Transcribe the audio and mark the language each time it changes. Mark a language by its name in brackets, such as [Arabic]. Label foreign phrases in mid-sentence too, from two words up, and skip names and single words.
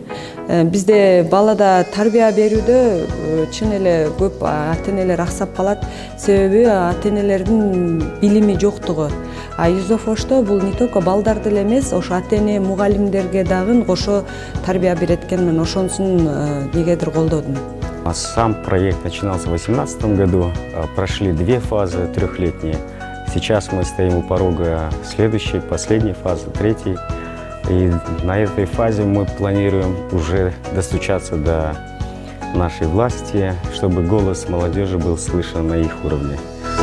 [Kyrgyz] Бизде балада тарбия берүүдө чын эле көп ата-энелер аксап калат, себеби ата-энелердин билими жоктугу. Юзеф-Ошто бул [Russian] не только [Kyrgyz] балдарды эле эмес, ошо ата-эне, мугалимдерге дагы кошо тарбия берет экен, мен ошонусун негедир колдодум. [Russian] Сам проект начинался в 2018 году, прошли 2 фазы трехлетние. Сейчас мы стоим у порога следующей, последней фазы, 3-й. И на этой фазе мы планируем уже достучаться до нашей власти, чтобы голос молодежи был слышен на их уровне.